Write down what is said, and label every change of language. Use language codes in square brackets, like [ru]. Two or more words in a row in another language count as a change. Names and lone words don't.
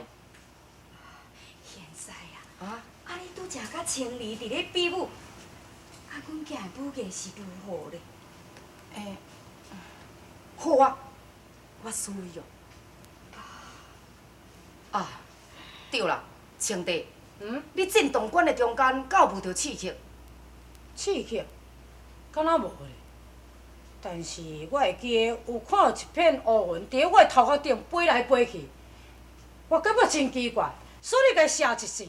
[nan] 现在啊，你拄则甲青梨伫咧比武，阮囝的武艺是如何咧？好啊，我输伊哦。啊，对啦，青弟，你进洞馆的中间，敢有遇到刺客？刺客？敢若无咧。但是我会记得有看到一片乌云伫咧我的头壳顶飞来飞去，我感觉真奇怪，所以甲射一箭。